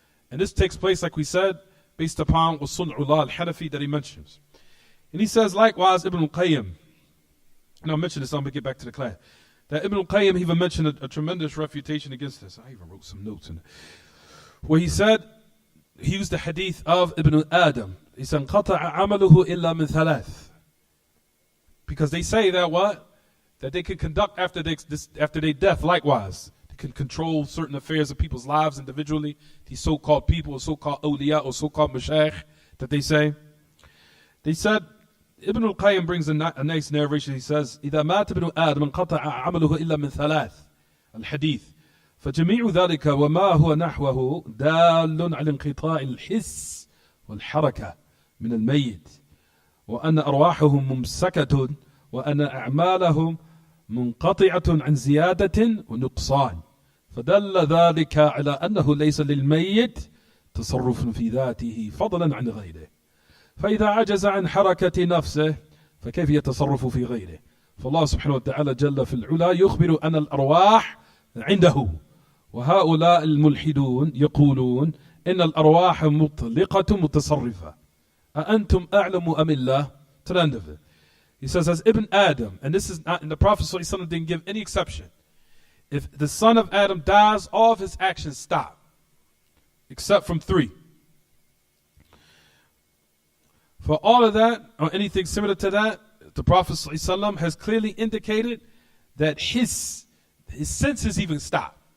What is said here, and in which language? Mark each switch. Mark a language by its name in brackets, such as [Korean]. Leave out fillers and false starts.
[English] And this takes place, like we said, based upon Sun'ullah al-Hanafi that he mentions. And he says, likewise, Ibn al-Qayyim, and I'll mention this, I'm going to get back to the class, that Ibn al-Qayyim even mentioned a tremendous refutation against this. I even wrote some notes in it, where he said, he used the hadith of Ibn Adam. He said, [Arabic] قَطَعَ عَمَلُهُ إِلَّا مِنْ ثَلَاثٍ. [English] Because they say that what? That they can conduct after their death likewise. They can control certain affairs of people's lives individually. These so-called people, or so-called awliya, or so-called mashayikh that they say. They said, Ibn al-Qayyim brings a nice narration. He says, [Arabic] إِذَا مَاتَ ابْنُ آدَمَ انْقَطَعَ عَمَلُهُ إِلَّا مِنْ ثَلَاثٍ الحديث فجميع ذلك وما هو نحوه دال على انقطاع الحس والحركة من الميت وأن أرواحهم ممسكة وأن أعمالهم منقطعة عن زيادة ونقصان فدل ذلك على أنه ليس للميت تصرف في ذاته فضلا عن غيره فإذا عجز عن حركة نفسه فكيف يتصرف في غيره فالله سبحانه وتعالى جل في العلا يخبر أن الأرواح عنده وهؤلاء الملحدون يقولون إن الأرواح مطلقة متصرفة أأنتم أعلم أم الله? [English] To the end of it. He says, as Ibn Adam, and this is not, and the Prophet ﷺ didn't give any exception. If the son of Adam dies, all of his actions stop, except from 3. For all of that, or anything similar to that, the Prophet ﷺ has clearly indicated that his senses even stop.